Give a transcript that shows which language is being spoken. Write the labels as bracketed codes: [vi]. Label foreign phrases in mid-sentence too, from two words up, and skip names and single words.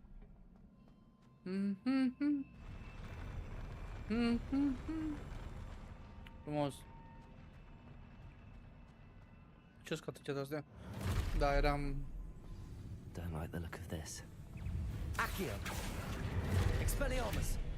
[ro] Frumos. Ce scot atâtea de-astea? Da, eram... [en] Don't like the look of this. Accio. Expelliarmus.